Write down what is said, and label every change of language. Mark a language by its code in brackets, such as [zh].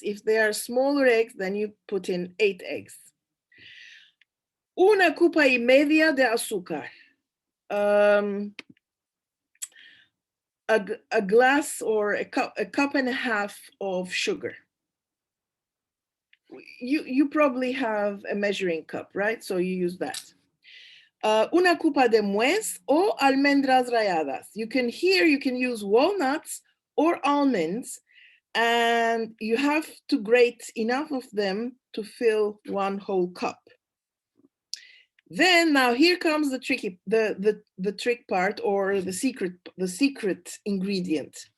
[en] If they are smaller eggs, then you put in 8 eggs. [lad] 1 copa y media de azúcar. [en] A glass or a cup and a half of sugar. You probably have a measuring cup, right? So you use that. [lad] 1 copa de nuez o almendras ralladas. [en] You can use walnuts or almonds, and you have to grate enough of them to fill 1 whole cup. Then now here comes the trick part, or the secret ingredient.